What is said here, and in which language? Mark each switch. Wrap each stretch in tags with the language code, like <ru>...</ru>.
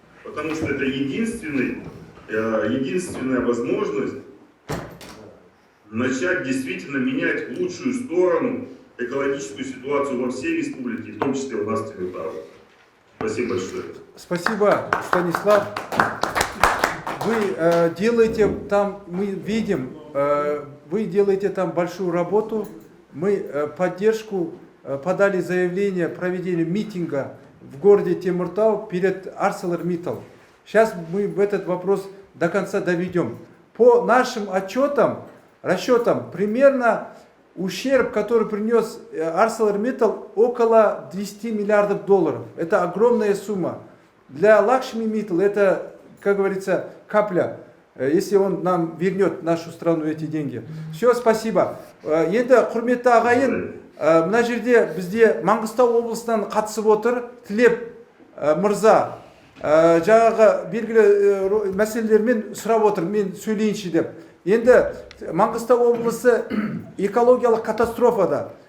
<ru>Потому что это единственная возможность начать действительно менять в лучшую сторону экологическую ситуацию во всей республике, в том числе у нас в Темиртау. Спасибо большое. Спасибо, Станислав. Вы делаете там, мы видим, вы делаете там большую работу. Мы поддержку подали заявление о проведении митинга в городе Темиртау перед ArcelorMittal. Сейчас мы в этот вопрос до конца доведем. По нашим расчетам, примерно ущерб, который принес ArcelorMittal, около 10 миллиардов долларов. Это огромная сумма. Для Лакшми Mittal это, как говорится, капля, если он нам вернет нашу страну эти деньги. Все, спасибо.</ru> <kk>Енді құрметті ағайын, мына жерде бізде Маңғыстау облысынан қатысып отыр Тілеп мырза. Жаңағы белгілі мәселелермен сұрап отыр, мен сөйлейінші деп. Енді Маңғыстау облысы экологиялық катастрофада.</kk>